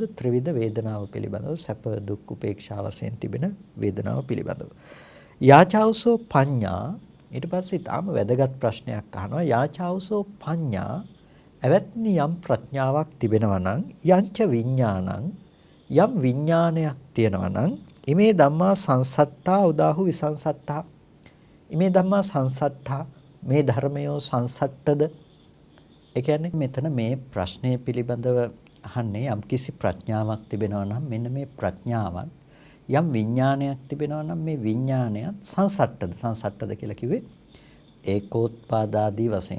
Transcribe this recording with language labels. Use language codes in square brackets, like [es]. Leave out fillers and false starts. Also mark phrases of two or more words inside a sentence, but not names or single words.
[si] ත්‍රිවිධ වේදනාව පිළිබඳව සැප දුක් උපේක්ෂා වශයෙන් තිබෙන වේදනාව පිළිබඳව. [pi] යාචාවසෝ පඤ්ඤා [si] ඊට පස්සේ ඊටාම වැදගත් ප්‍රශ්නයක් අහනවා. [pi] යාචාවසෝ පඤ්ඤා [si] එවත්නි යම් ප්‍රඥාවක් තිබෙනවා නම් [pi] යංච විඥානං [si] යම් විඥානයක් තියෙනවා නම් [pi] ඉමේ ධම්මා සංසට්ඨා උදාහු විසංසට්ඨා ඉමේ ධම්මා සංසට්ඨා [si] මේ ධර්මයෝ සංසට්ඨද. ඒ කියන්නේ මෙතන මේ ප්‍රශ්නය පිළිබඳව අහන්නේ යම් කිසි ප්‍රඥාවක් තිබෙනවා නම් මෙන්න මේ ප්‍රඥාවත් යම් විඥානයක් තිබෙනවා නම් මේ විඥානයත් සංසට්ඨද. සංසට්ඨද කියලා කිව්වේ ඒකෝත්පාදාදී වශයෙන්.